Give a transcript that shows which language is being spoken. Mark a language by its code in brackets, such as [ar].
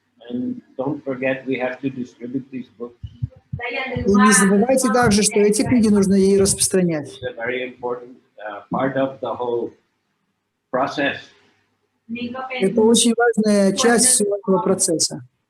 [en] And don't forget, we have to distribute these books. [ru] И не забывайте также, что эти книги нужно ей распространять. [en] It's a very important part of the whole process. [ru] Это очень важная часть всего этого процесса.